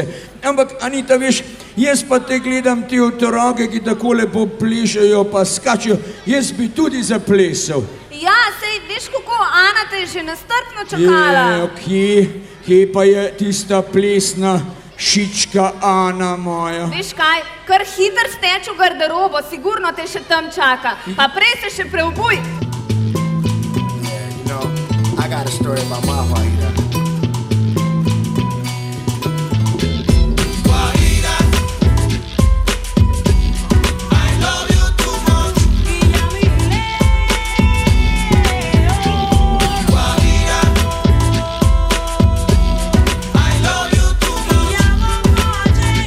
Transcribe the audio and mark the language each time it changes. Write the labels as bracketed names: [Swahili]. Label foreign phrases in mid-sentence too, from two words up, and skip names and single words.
[Slovenian] Ampak, Anita, veš, jaz pa te gledam ti otroke, ki tako lepo plešajo pa skačejo, jaz bi tudi zaplesal. Ja, sej, veš kako, Ana te je že nestrpno čakala. Kje pa je tista plesna šička Ana moja? Veš kaj, kar hiter steč v garderobo, sigurno te še tam čaka. Pa prej se še preobuj. [English] I got a story about my Wahida. Wahida, I love you too much. Wahida, I love you too much.